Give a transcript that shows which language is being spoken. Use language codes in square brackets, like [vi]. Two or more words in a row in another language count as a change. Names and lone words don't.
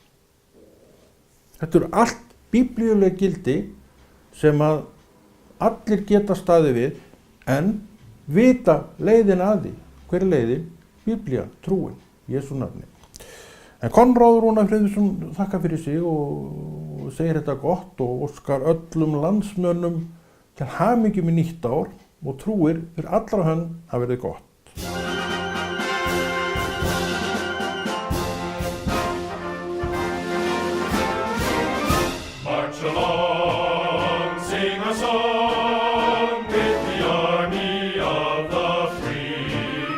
[is] Þetta allt biblíuleg gildi sem að allir geta staðið við en vita leiðina að því. Hver leiðin? Biblía, trúin, Jesú nafni. En Konráð Rúnar Friðriksson þakkar fyrir sig og segir þetta gott og óskar öllum landsmönnum til hamingju með nýtt ár og trúir fyrir allra hönd að verði gott. [en] March along, sing a song with the army of the free.